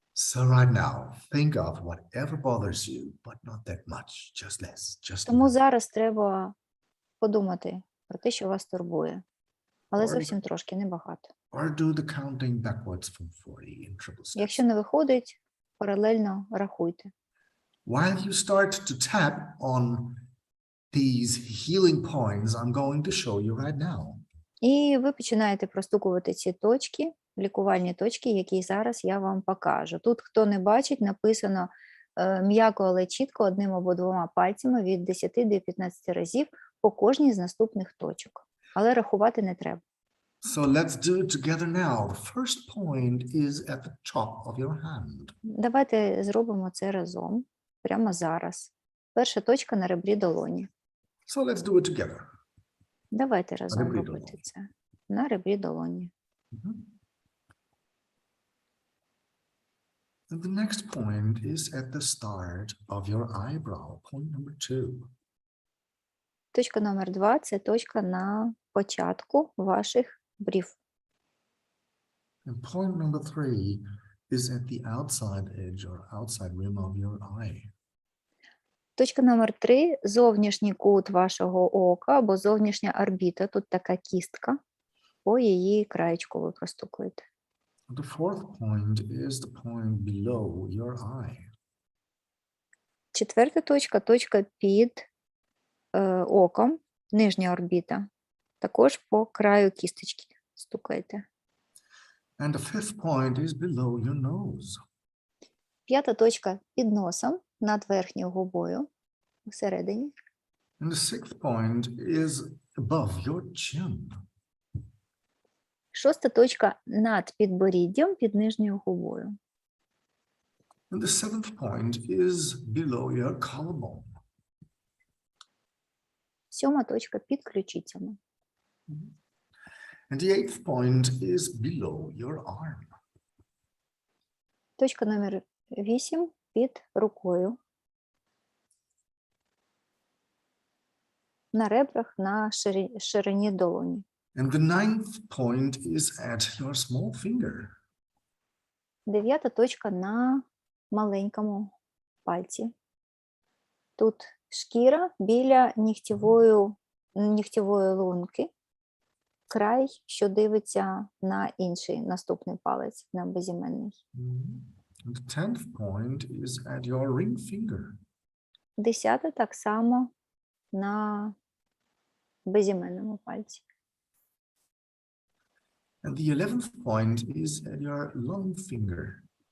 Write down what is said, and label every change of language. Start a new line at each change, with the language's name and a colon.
English: So right now, think of whatever bothers you, but not that much, just less, just
Ukrainian: Тому зараз треба подумати про те, що вас турбує, але зовсім трошки, небагато.
English: Or do the counting backwards from 40 in triple steps.
Ukrainian: Якщо не виходить, паралельно рахуйте.
English: While you start to tap on these healing points, I'm going to show you right now.
Ukrainian: І ви починаєте простукувати ці точки, лікувальні точки, які зараз я вам покажу. Тут, хто не бачить, написано м'яко, але чітко одним або двома пальцями від 10 до 15 разів по кожній з наступних точок. Але рахувати не треба.
English: So let's do it together now. The first point is at the top of your hand.
Ukrainian: Давайте зробимо це разом, прямо зараз. Перша точка на ребрі долоні.
English: So let's do it together.
Ukrainian: Давайте разом ребрі робити долоні. це. На ребрі долоні.
English: And the next point is at the start of your eyebrow, point number 2.
Ukrainian: Точка номер 2 – це точка на початку ваших брів.
English: And point number 3 is at the outside edge or outside rim of your eye.
Ukrainian: Точка номер 3 – зовнішній кут вашого ока або зовнішня орбіта. Тут така кістка. По її краєчку ви простукуєте.
English: The fourth point is the point below your eye.
Ukrainian: Четверта точка – точка під оком, нижня орбіта. Також по краю кісточки стукаєте.
English: And the fifth point is below your nose.
Ukrainian: П'ята точка під носом, над верхньою губою, всередині.
English: And the sixth point is above your chin.
Ukrainian: Шоста точка над підборіддям, під нижньою губою.
English: And the seventh point is below your collarbone.
Ukrainian: 7 точка під ключицями.
English: And the eighth point is below your arm.
Ukrainian: Точка номер 8 під рукою. На ребрах, на ширині долоні.
English: And the ninth point is at your small finger.
Ukrainian: 9 точка на маленькому пальці. Тут шкіра біля нігтєвої лунки, край, що дивиться на інший наступний палець, на безіменний.
English: And the 10th point is at your ring finger.
Ukrainian: 10 так само на безіменному пальці.
English: And the 11th point is at your long finger.